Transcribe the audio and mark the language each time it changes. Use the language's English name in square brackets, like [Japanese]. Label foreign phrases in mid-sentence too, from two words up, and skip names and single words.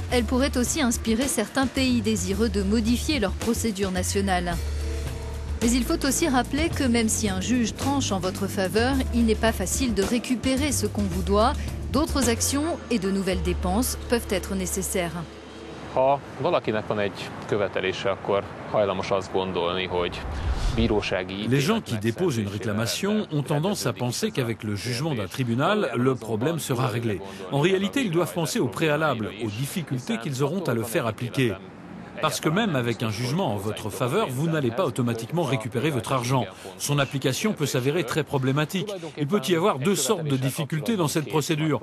[French] Elles pourraient aussi inspirer certains pays désireux de modifier leur procédure nationale. Mais il faut aussi rappeler que même si un juge tranche en votre faveur, il n'est pas facile de récupérer ce qu'on vous doit. D'autres actions et de nouvelles dépenses peuvent être nécessaires. [Hungarian] Ha valakinek van egy követelése, akkor hajlamos azt gondolni, hogy bírósági... [French] Les gens qui déposent une réclamation ont tendance à penser qu'avec le jugement d'un tribunal, le problème sera réglé. En réalité, ils doivent penser au préalable, aux difficultés qu'ils auront à le faire appliquer. Parce que même avec un jugement en votre faveur, vous n'allez pas automatiquement récupérer votre argent. Son application peut s'avérer très problématique. Il peut y avoir deux sortes de difficultés dans cette procédure.